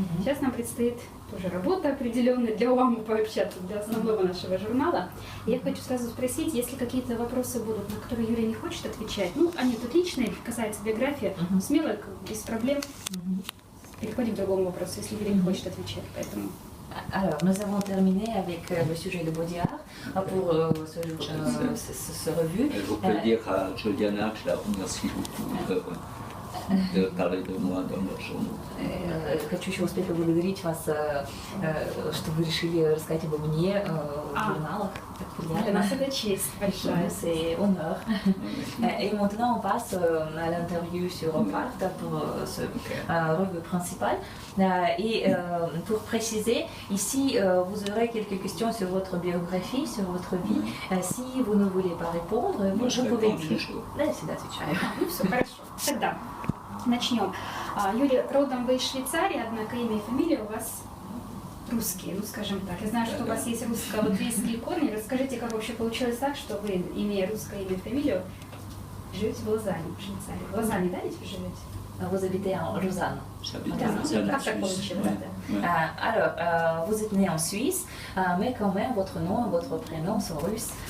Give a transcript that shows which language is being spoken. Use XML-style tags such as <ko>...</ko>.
<ru>Сейчас нам предстоит тоже работа определенная, для УАМа пообщаться, для основного нашего журнала. И я хочу сразу спросить, если какие-то вопросы будут, на которые Юлия не хочет отвечать, ну, они тут личные, касаются биографии, смело, без проблем. Переходим к другому вопросу, если Юлия не хочет отвечать, поэтому...</ru> <fr>Alors, nous avons terminé avec le sujet de body art pour ce revue. Je peux dire à Juliana que je la remercie beaucoup de parler de moi dans leur journaux.</fr> <ru>Хочу еще успеть поблагодарить вас, что вы решили рассказать обо мне в журналах. Для нас это честь большая.</ru> <fr>C'est honneur. Et maintenant, on passe à l'interview sur Opart pour ce revue principal. Et pour préciser, ici, vous aurez quelques questions sur votre biographie, sur votre vie. Si vous ne voulez pas répondre, vous pouvez dire.</fr> <ru>Да, я всегда отвечаю. Ну все, хорошо. Тогда начнем. Юлия, родом вы из Швейцарии, однако имя и фамилия у вас русские, ну скажем так. Я знаю, что у вас есть русско-латвийские корни. Расскажите, как вообще получилось так, что вы, имея русское имя и фамилию, живете в Лозанне, в Швейцарии. В Лозанне, да, ведь вы живете?</ru> <fr>Vous habitez en Lausanne. J'habite à Lausanne, en Suisse. Alors, vous êtes né en Suisse, mais quand même votre nom et votre prénom sont russes.</fr>